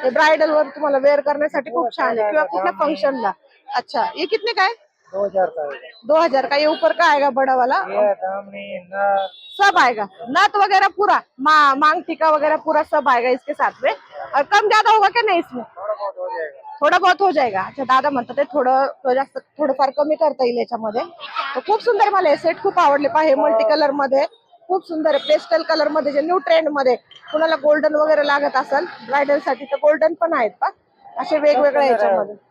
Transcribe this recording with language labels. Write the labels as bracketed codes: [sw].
[mr] हे ब्रायडल वर तुम्हाला वेअर करण्यासाठी खूप छान आहे किंवा कुठल्या फंक्शनला. [hi] अच्छा ये कितने का है? 2000 का है 2000 का. ये ऊपर का आएगा बड़ा वाला? ये दामनी ना सब आएगा. नथ वगैरह पूरा मांग टीका वगैरह पूरा सब आएगा इसके साथ में. और कम ज्यादा होगा क्या नहीं इसमें? थोड़ा बहुत हो जाएगा. थोडं बहुत हो जाएगा. [mr] अच्छा दादा म्हणतात ते थोडं जास्त थोडंफार कमी करता येईल याच्यामध्ये. तर खूप सुंदर मला हे सेट खूप आवडले. पहा हे मल्टी कलर मध्ये खूप सुंदर आहे. पेस्टल कलर मध्ये जे न्यू ट्रेंड मध्ये कुणाला गोल्डन वगैरे लागत असेल ब्रायडल साठी तर गोल्डन पण आहेत पा असे वेगवेगळे याच्यामध्ये.